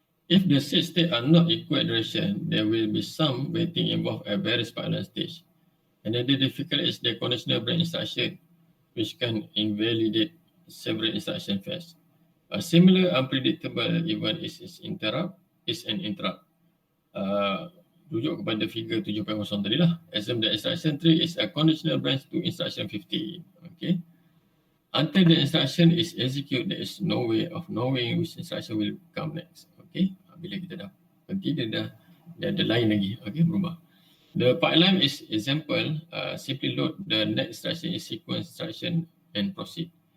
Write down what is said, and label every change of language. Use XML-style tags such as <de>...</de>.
<en>If the 6 states are not equal duration, there will be some waiting involved at various pipeline stage. Another difficulty is the conditional branch instruction, which can invalidate several instruction fetch. A similar unpredictable event is an interrupt.</en> <ms>Rujuk kepada figure 7.0 tadi lah.</ms> <en>Assume the instruction tree is a conditional branch to instruction 50. Okay. Until the instruction is executed, there is no way of knowing which instruction will come next. Okay.</en> <ms>Bila kita dah berhenti, dia ada lain lagi. Okay, berubah.</ms> <en>The pipeline is example, simply load the next instruction in sequence instruction and proceed.</en>